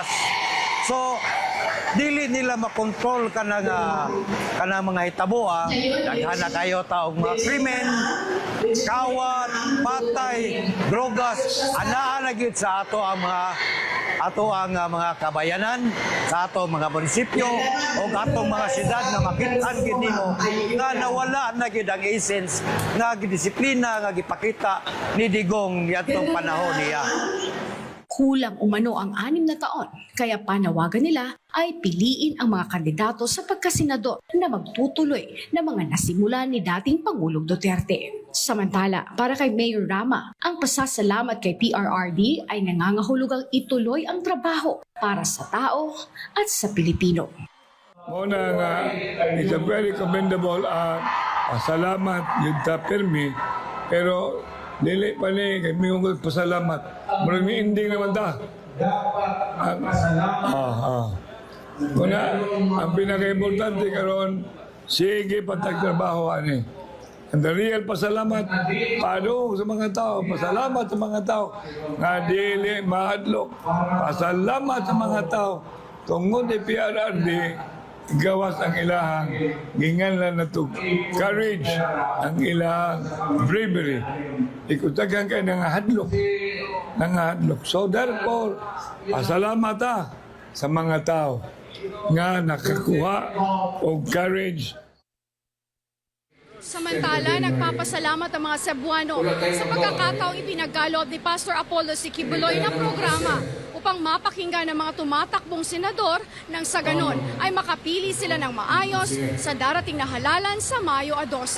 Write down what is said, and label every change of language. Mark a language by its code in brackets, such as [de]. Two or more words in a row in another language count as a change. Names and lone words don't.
[ceb] So, dili nila makontrol ka na mga hitaboa, daghan na kayo taong mga krimen, kawat, patay, drogas, anaan na gyud sa ato ang mga kabayanan, sa ato mga munisipyo o atong mga syudad na makitaan gid nimo nga nawala na gid ang essence nga gidisiplina nga gipakita ni Digong yadtong panahon niya. [tl] Kulang umano ang 6 na taon, kaya panawagan nila ay piliin ang mga kandidato sa pagkasenador na magtutuloy ng mga nasimulan ni dating Pangulong Duterte. Samantala, para kay Mayor Rama, ang pasasalamat kay PRRD ay nangangahulugang ituloy ang trabaho para sa tao at sa Pilipino. [ceb] Muna nga, [en] it's a very commendable [ceb] salamat yun ta permi, pero dili pa ni kay miyong pasalamat. Murag ni ending naman ta. Muna, ang pinaka-importante karon, sige patagtrabaho ani. [en] And the real [ceb] pasalamat, paano sa mga tao, pasalamat sa mga tao, nga dili mahadlok, pasalamat sa mga tao, tungod ni PRRD, gawas ang ilahang ginganlan na to courage, ang ilahang bravery. Ikutagan kayo nanghadlok. So therefore, pasalamat sa mga tao nga nakakuha og courage. [tl] Samantala, nagpapasalamat ang mga Cebuano sa pagkakataong ipinagkaloob ni Pastor Apollo C. Quiboloy na programa upang mapakinggan ng mga tumatakbong senador nang sa ganon ay makapili sila ng maayos sa darating na halalan sa Mayo 12.